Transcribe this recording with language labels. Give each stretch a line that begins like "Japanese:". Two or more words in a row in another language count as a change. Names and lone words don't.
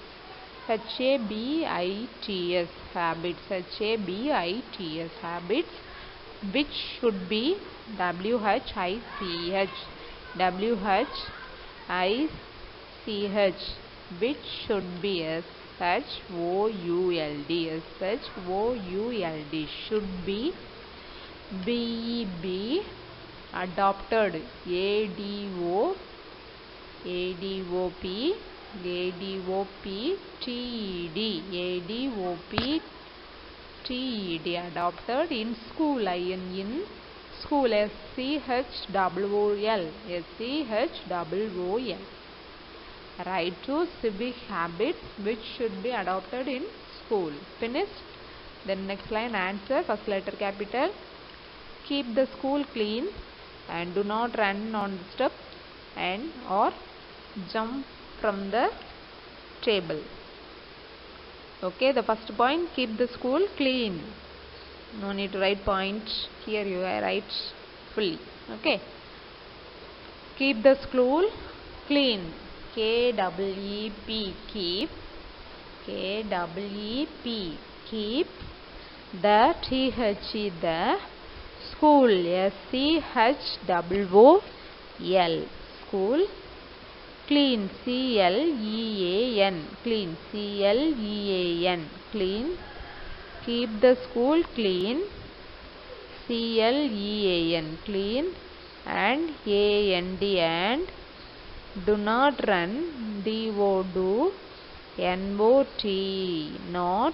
English: H-A-B-I-T-S, habits, H-A-B-I-T-S, habits, which should be, W-H-I-C-H, W-H-I-C-H, which should be, S-H-O-U-L-D, S-H-O-U-L-D, should be, B-E-B, adopted, A-D-O-P, A-D-O-P-T-E-D, A-D-O-P-T-E-D, adopted, in school, in school, S-C-H-O-O-L, S-C-H-O-O-L. Write two civic habits which should be adopted in school. Finished? Then next line, answer, first letter capital. Keep the school clean, and do not run on the step and or jump from the table. Okay, the first point, keep the school clean. No need to write point here, you write fully. Okay, keep the school clean. K-E-E-P, keep. K-E-E-P, keep. The T-H-E, the school, S-C-H-O-O-L, school. Clean, C-L-E-A-N, clean, C-L-E-A-N, clean. Keep the school clean, C-L-E-A-N, clean. And A-N-D, and. Do not run, D-O-Do, N-O-T, not.